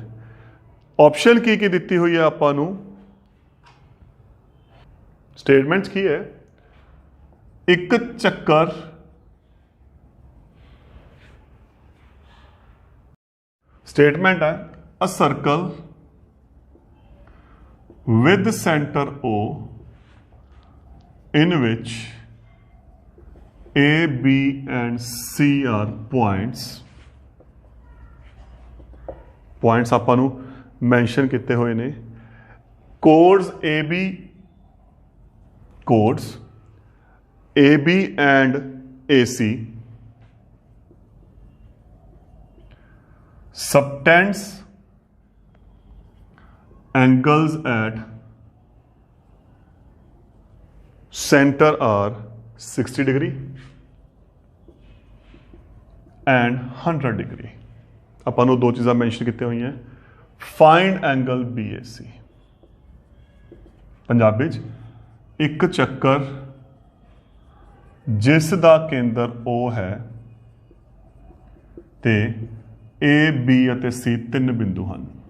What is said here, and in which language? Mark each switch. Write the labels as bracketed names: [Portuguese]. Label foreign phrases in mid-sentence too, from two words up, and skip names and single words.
[Punjabi] ਆਪਸ਼ਨ ਕੀ ਦਿੱਤੀ ਹੋਈ ਹੈ ਆਪਾਂ ਨੂੰ, ਸਟੇਟਮੈਂਟਸ ਕੀ ਹੈ, ਇੱਕ ਚੱਕਰ ਸਟੇਟਮੈਂਟ ਹੈ [English] a circle with center O in which A, B and C are points [Punjabi] ਆਪਾਂ ਨੂੰ ਮੈਂਸ਼ਨ ਕੀਤੇ ਹੋਏ ਨੇ। [English] ਕੋਡਸ AB and AC, subtends angles at center are 60 degree and 100 degree। [Punjabi] ਆਪਾਂ ਨੂੰ 2 ਚੀਜ਼ਾਂ ਮੈਂਸ਼ਨ ਕੀਤੀਆਂ ਹੋਈਆਂ। [English] find angle BAC, [Punjabi] ਪੰਜਾਬੀ ਇੱਕ ਚੱਕਰ ਜਿਸ ਦਾ ਕੇਂਦਰ O ਹੈ ਤੇ A, B ਅਤੇ C 3 ਬਿੰਦੂ ਹਨ।